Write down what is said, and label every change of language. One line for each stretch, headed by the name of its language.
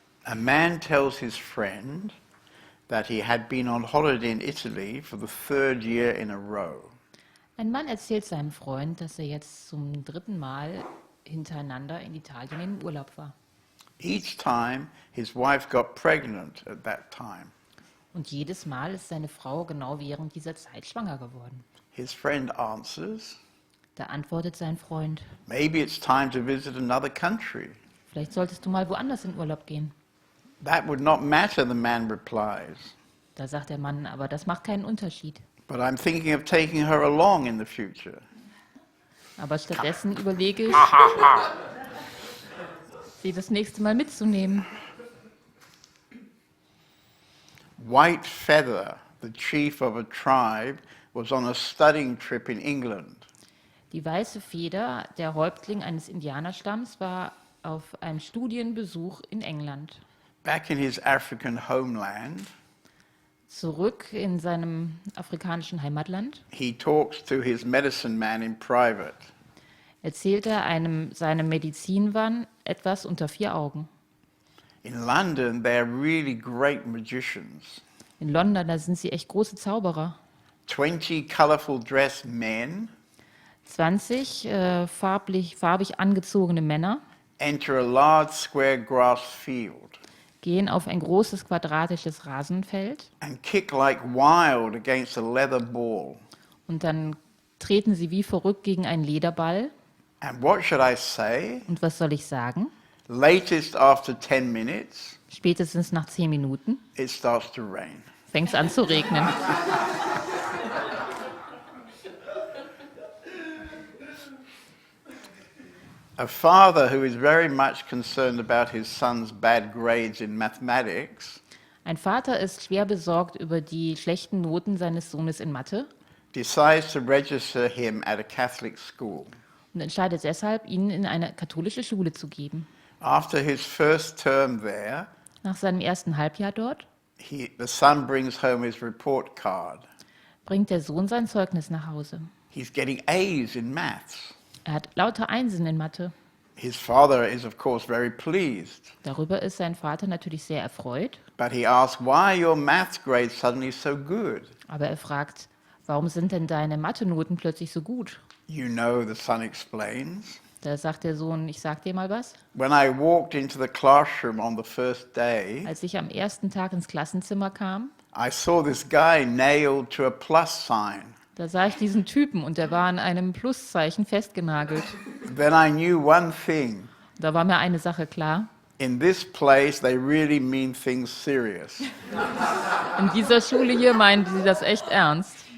English: A man tells his friend that he had been on holiday in Italy for the third year in a row.
German: Ein Mann erzählt seinem Freund, dass er jetzt zum 3. Mal hintereinander in Italien im Urlaub war.
English: Each time his wife got pregnant at that time.
German: Und jedes Mal ist seine Frau genau während dieser Zeit schwanger geworden.
English: His friend answers,
German: Da antwortet sein Freund,
English: maybe it's time to visit another country.
German: vielleicht solltest du mal woanders in Urlaub gehen.
English: That would not matter, the man replies.
German: Da sagt der Mann, aber das macht keinen Unterschied.
English: But I'm thinking of taking her along in the future.
German: Aber stattdessen überlege ich, sie das nächste Mal mitzunehmen.
English: White Feather, the chief of a tribe, was on a studying trip in England.
German: Die weiße Feder, der Häuptling eines Indianerstamms, war auf einem Studienbesuch in England.
English: Back in his African homeland,
German: Zurück in seinem afrikanischen Heimatland
English: he talks to his medicine man in private.
German: erzählt er seinem Medizinmann etwas unter 4 Augen.
English: In London, they're really great magicians.
German: In London, da sind sie echt große Zauberer.
English: 20 colorful dressed men
German: 20 farbig angezogene Männer
English: enter a large square grass field
German: gehen auf ein großes quadratisches Rasenfeld
English: and kick like wild against a leather ball.
German: und dann treten sie wie verrückt gegen einen Lederball.
English: And what should I say?
German: Und was soll ich sagen?
English: Latest after 10 minutes,
German: Spätestens nach 10 Minuten
English: it starts to rain.
German: fängt es an zu regnen.
English: A father who is very much concerned about his son's bad grades in mathematics
German: Ein Vater ist schwer besorgt über die schlechten Noten seines Sohnes in Mathe
English: decides to register him at a Catholic school.
German: und entscheidet deshalb, ihn in eine katholische Schule zu geben.
English: After his first term there,
German: Nach seinem ersten Halbjahr dort
English: the son brings home his report card.
German: bringt der Sohn sein Zeugnis nach Hause.
English: He's getting A's in maths.
German: Er hat lauter Einsen in Mathe.
English: His father is, of course, very pleased,
German: Darüber ist sein Vater natürlich sehr erfreut,
English: but he asks, why are your maths grades suddenly so good?
German: aber er fragt, warum sind denn deine Mathe-Noten plötzlich so gut?
English: You know, the son explains.
German: Da sagt der Sohn, ich sag dir mal was.
English: When I walked into the classroom on the first day,
German: Als ich am ersten Tag ins Klassenzimmer kam,
English: I saw this guy nailed to a plus sign.
German: da sah ich diesen Typen und der war an einem Pluszeichen festgenagelt.
English: Then I knew one thing.
German: Da war mir eine Sache klar.
English: In this place, they really mean things serious.
German: In dieser Schule hier meinen sie das echt ernst.